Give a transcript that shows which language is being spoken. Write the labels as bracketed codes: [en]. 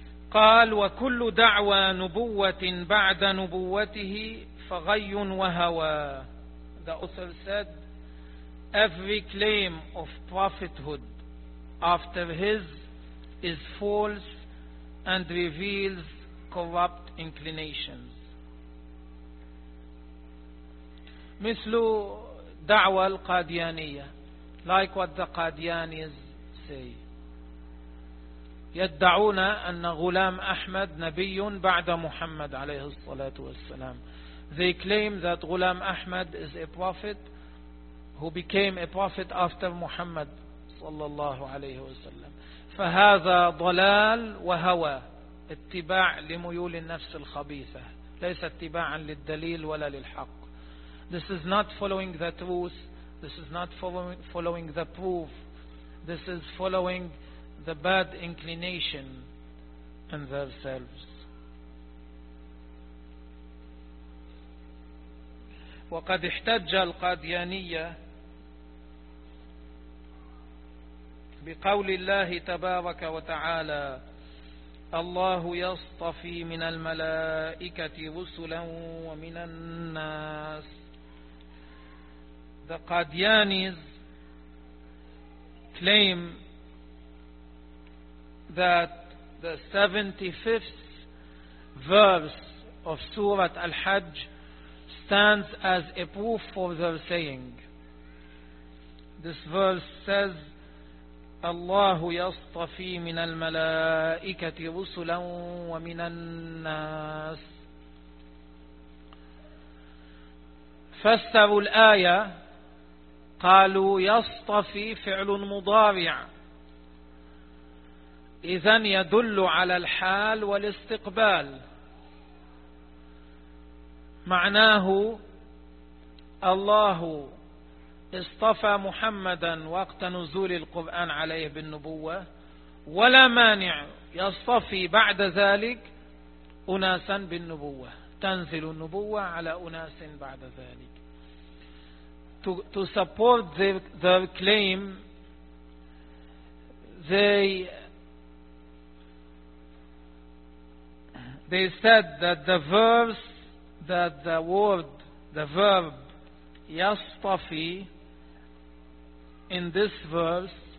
[ar] قال وكل دعوى نبوة بعد نبوته فغي وهوى. [en] The author said, every claim of prophethood after his is false and reveals corrupt inclinations. [ar] مثل دعوة القاديانية. [en] Like what the Qadianis say. [ar] يدعون أن غلام أحمد نبي بعد محمد عليه الصلاة والسلام. [en] They claim that Ghulam Ahmad is a prophet who became a prophet after Muhammad صلى الله عليه وسلم. [ar] فهذا ضلال وهوى اتباع لميول النفس الخبيثة ليس اتباعا للدليل ولا للحق. [en] This is not following the truth. This is not following the proof. This is following the bad inclination in themselves. [ar] وقد احتج القاديانية بقول الله تبارك وتعالى: الله يصطفي من الملائكة رسلا ومن الناس. [en] The Qadianis claim that the 75th verse of Surah Al-Hajj stands as a proof for their saying. This verse says, [ar] الله يصطفي من الملائكة رسلا ومن الناس. فسروا الآية قالوا يصطفي فعل مضارع إذن يدل على الحال والاستقبال، معناه الله اصطفى محمدا وقت نزول القرآن عليه بالنبوة، ولا مانع يصطفي بعد ذلك أناسا بالنبوة، تنزل النبوة على أناس بعد ذلك. [en] To support their claim, they said that the verse, that the word, the verb yastafi in this verse,